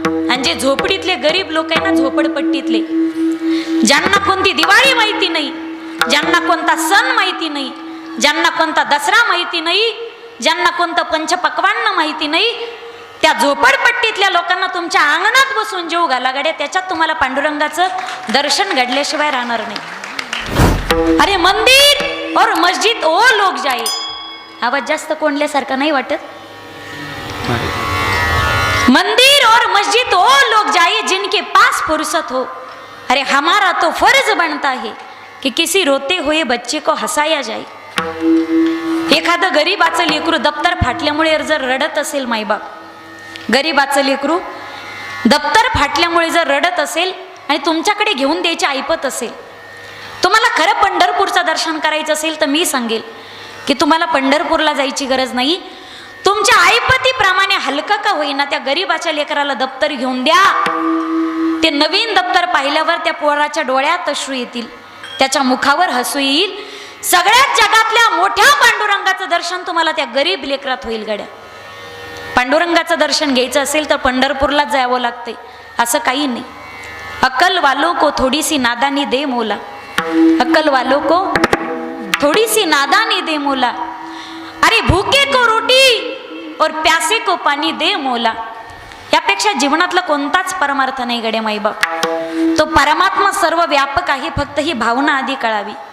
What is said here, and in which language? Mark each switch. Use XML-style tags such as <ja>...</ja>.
<mr>आणि जे झोपडीतले गरीब लोक आहे ना, झोपडपट्टीतले, ज्यांना कोणती दिवाळी माहिती नाही, ज्यांना कोणता सण माहिती नाही, ज्यांना कोणता दसरा माहिती नाही, ज्यांना कोणतं पंचपक्वान्न माहिती नाही, त्या झोपडपट्टीतल्या लोकांना तुमच्या अंगणात बसून जेव घाला गड्या. त्याच्यात तुम्हाला पांडुरंगाचं दर्शन घडल्याशिवाय राहणार नाही.</mr> <hi>अरे मंदिर और मस्जिद ओ लोग जाए.</hi> <mr>आवाज जास्त कोंडल्यासारखा नाही वाटत?</mr> <hi>मंदिर और मस्जिद ओ लोग जाए जिनके पास फुर्सत हो. अरे हमारा तो फर्ज बनता है कि किसी रोते हुए बच्चे को हसाया जाए.</hi> <mr>एखादं गरीबाचं लेकरू दप्तर फाटल्यामुळे जर रडत असेल, मायबाप गरीबाचं लेकरू दप्तर फाटल्यामुळे जर रडत असेल आणि तुमच्याकडे घेऊन द्यायची ऐपत असेल, तुम्हाला खरं पंढरपूरचं दर्शन करायचं असेल तर मी सांगेल की तुम्हाला पंढरपूरला जायची गरज नाही. तुमच्या ऐपतीप्रमाणे हलका का होईना त्या गरीबाच्या लेकराला दप्तर घेऊन द्या. ते नवीन दप्तर पाहिल्यावर त्या पोराच्या डोळ्यात अश्रू येतील, त्याच्या मुखावर हसू येईल. सगळ्यात जगातल्या मोठ्या पांडुरंगाचं दर्शन तुम्हाला त्या गरीब लेकरात होईल गड्या. पांडुरंगाचं दर्शन घ्यायचं असेल तर पंढरपूरलाच जावं लागते, असं काही नाही.</mr> <hi>अक्कल वालों को थोड़ी सी नादानी दे मोला, अक्कल वालों को थोड़ी सी नादानी दे मोला. अरे भूखे को रोटी और प्यासे को पाणी दे मोला.</hi> <mr>यापेक्षा जीवनातला कोणताच परमार्थ नाही गड्या माईबाप. तो परमात्मा सर्व व्यापक आहे, फक्त ही भावना आधी कळावी.</mr>